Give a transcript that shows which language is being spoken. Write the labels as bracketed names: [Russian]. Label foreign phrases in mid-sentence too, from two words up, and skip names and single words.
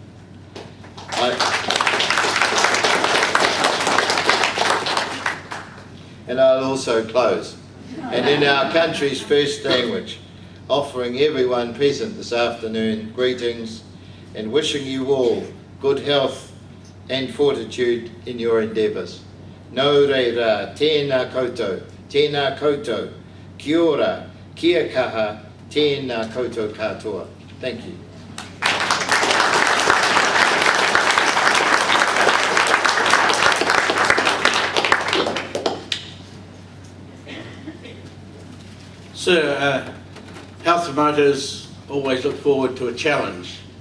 [English] And I'll also close. And in our country's first language, offering everyone present this afternoon greetings and wishing you all good health and fortitude in your endeavours. [Māori] Nō reira, tēnā koutou, kia ora, kia kaha, tēnā koutou katoa. [English] Thank you. Sir, health promoters always look forward to a challenge.